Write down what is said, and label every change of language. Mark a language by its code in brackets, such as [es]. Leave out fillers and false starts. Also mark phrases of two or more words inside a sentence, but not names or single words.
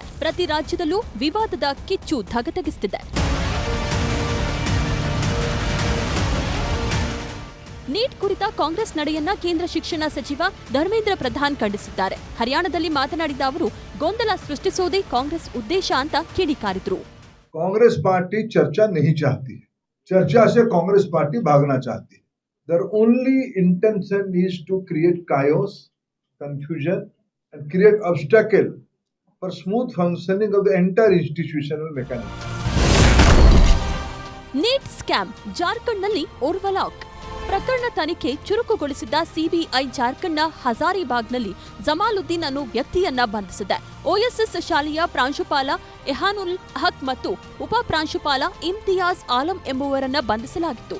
[kn] ಪ್ರತಿ ರಾಜ್ಯದಲ್ಲೂ ವಿವಾದದ ಕಿಚ್ಚು ಧಗಧಗಿಸುತ್ತಿದೆ. ನೀಟ್ ಕುರಿತ ಕಾಂಗ್ರೆಸ್ ನಡೆಯನ್ನ ಕೇಂದ್ರ ಶಿಕ್ಷಣ ಸಚಿವ ಧರ್ಮೇಂದ್ರ ಪ್ರಧಾನ್ ಖಂಡಿಸಿದ್ದಾರೆ. ಹರಿಯಾಣದಲ್ಲಿ ಮಾತನಾಡಿದ ಅವರು ಗೊಂದಲ ಸೃಷ್ಟಿಸೋದೇ ಕಾಂಗ್ರೆಸ್ ಉದ್ದೇಶ ಅಂತ ಕಿಡಿಕಾರಿದ್ರು. [hi] कांग्रेस पार्टी चर्चा नहीं चाहती है, चर्चा से कांग्रेस पार्टी भागना चाहती है. [en] Their only intention is to create chaos, confusion and create obstacle for smooth functioning of the entire institutional mechanism. [kn] ನೀಟ್ ಸ್ಕ್ಯಾಮ್ ಜಾರ್ಖಂಡ್ನಲ್ಲಿ ಓರ್ವ ಲಾಕ್. ಪ್ರಕರಣ ತನಿಖೆ ಚುರುಕುಗೊಳಿಸಿದ್ದ ಸಿಬಿಐ ಜಾರ್ಖಂಡ್ನ ಹಜಾರಿಬಾಗ್ನಲ್ಲಿ ಜಮಾಲುದ್ದೀನ್ ಅನ್ನೋ ವ್ಯಕ್ತಿಯನ್ನ ಬಂಧಿಸಿದೆ. ಓಎಸ್ಎಸ್ ಶಾಲೆಯ ಪ್ರಾಂಶುಪಾಲ ಎಹಾನುಲ್ ಹಕ್ ಮತ್ತು ಉಪ ಪ್ರಾಂಶುಪಾಲ ಇಮ್ತಿಯಾಜ್ ಆಲಂ ಎಂಬುವರನ್ನ ಬಂಧಿಸಲಾಗಿತ್ತು.